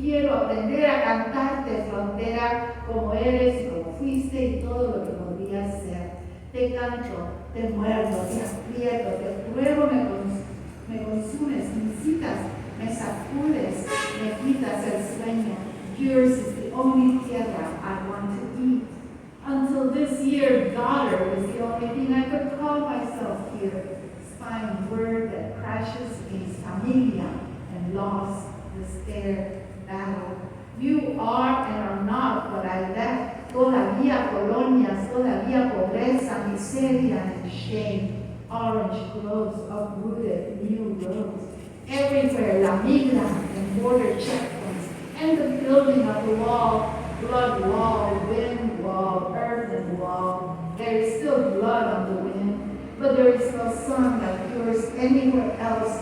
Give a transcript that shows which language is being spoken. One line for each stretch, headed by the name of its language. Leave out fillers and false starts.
Spanish: Quiero aprender a cantarte, frontera, como eres y como fuiste y todo lo que podrías ser. Te canto, te muerdo, te aprieto, te pruebo, me consumes, me incitas, me sacudes, me quitas el sueño.
English: Yours is the only tierra I want to eat. Until this year, daughter was the only thing I could call myself here. Spine word that crashes against familia and loss, despair, battle. You are and are not what I left.
Spanish: Todavía colonias, todavía pobreza, miseria
English: and shame. Orange groves, uprooted new roads. Everywhere, La Migra and border checkpoints, and the building of the wall, blood wall, wind wall, earthen wall. There is still blood on the wind, but there is no sun like yours anywhere else.